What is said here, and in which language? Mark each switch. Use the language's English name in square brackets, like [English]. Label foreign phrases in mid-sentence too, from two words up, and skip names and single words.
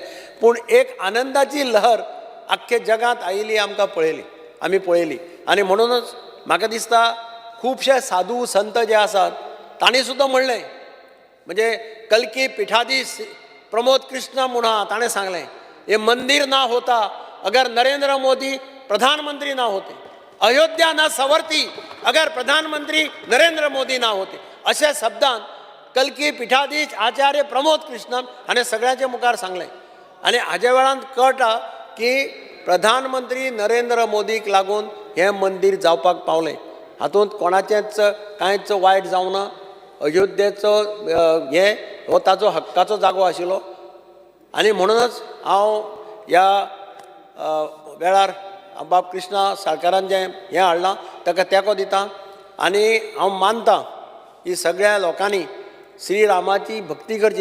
[Konkani] पूण एक आनंदाची लहर आख्खे जगांत आयिल्ली आमी पळयली आनी म्हणूनच म्हाका दिसता खुबशे साधू संत जे आसात तांणी सुद्दां म्हणलें, म्हणजे कल्की पीठाधीश प्रमोद कृष्ण म्हणून ताणें सांगलें, [Hindi] ये मंदिर ना होता अगर नरेंद्र मोदी प्रधानमंत्री ना होते, अयोध्या ना सवरती अगर प्रधानमंत्री नरेंद्र मोदी ना होते. [Konkani] अशा शब्दान कल्की पीठाधीश आचार्य प्रमोद कृष्णन हाणें सगळ्यांचे मुखार सांगलें. आनी हाज्या वेळान कळटा की प्रधानमंत्री नरेंद्र मोदीक लागून हें मंदिर जावपाक पावलें. हातूंत कोणाचेंच कांयच वायट जावना. अयोध्येचो हो ताचो हक्काचो जागो आशिल्लो आनी म्हणूनच हांव ह्या वेळार बाब कृष्णा साळकारान जें हें हाडलां ताका तेंको दितां आनी हांव मानतां की सगळ्या लोकांनी श्री रामाची भक्ती करची.